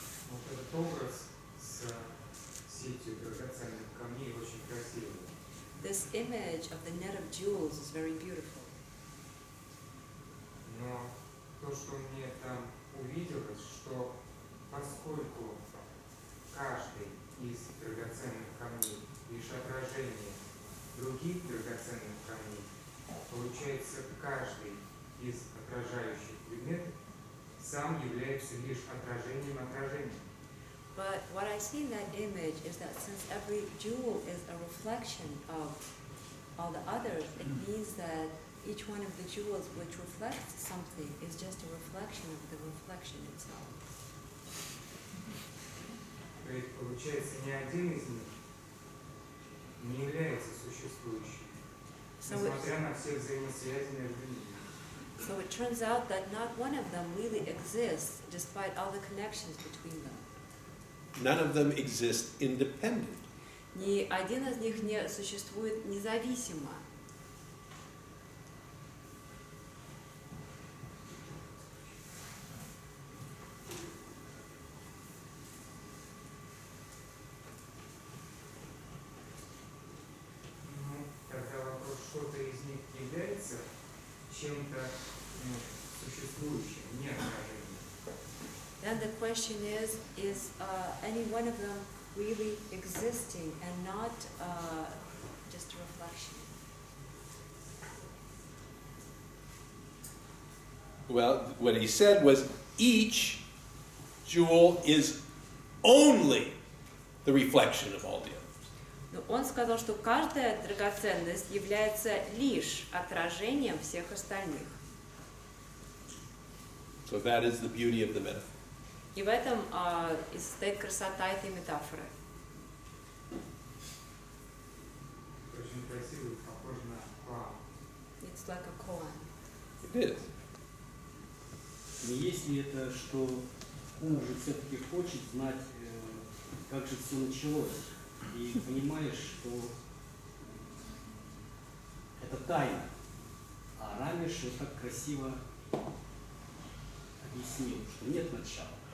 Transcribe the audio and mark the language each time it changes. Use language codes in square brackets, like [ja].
[ru] Вот этот образ с сетью драгоценных камней очень красивый. [en] This image of the net of jewels is very beautiful. [ru] Но то, что мне там увиделось, что поскольку каждый из драгоценных камней лишь отражение других драгоценных камней, получается, каждый из отражающих предметов сам является лишь отражением отражения. [en] But what I see in that image is that since every jewel is a reflection of all the others, it means that each one of the jewels which reflects something is just a reflection of the reflection itself. [ru] То есть, получается, ни один из них не является существующим, несмотря на все взаимосвязи между ними. [en] So it turns out that not one of them really exists, despite all the connections between them. None of them exist independent. [ru] Ни один из них не существует независимо. Ну, тогда вопрос, что-то из них является чем-то существующим, не отражением. [en] Then the question is any one of them really existing and not just a reflection? Well, what he said was each jewel is only the reflection of all the others. [ru] Но он сказал, что каждая драгоценность является лишь отражением всех остальных. [en] So that is the beauty of the metaphor. [ru] И в этом и состоит красота этой метафоры. Очень красивый, похож на план. [en] It's like a koan. It is. [ru] Но если это, что ум же все-таки хочет знать, как же все началось, и понимаешь, что это тайна, а Рамиш вот так красиво объяснил, что нет начала.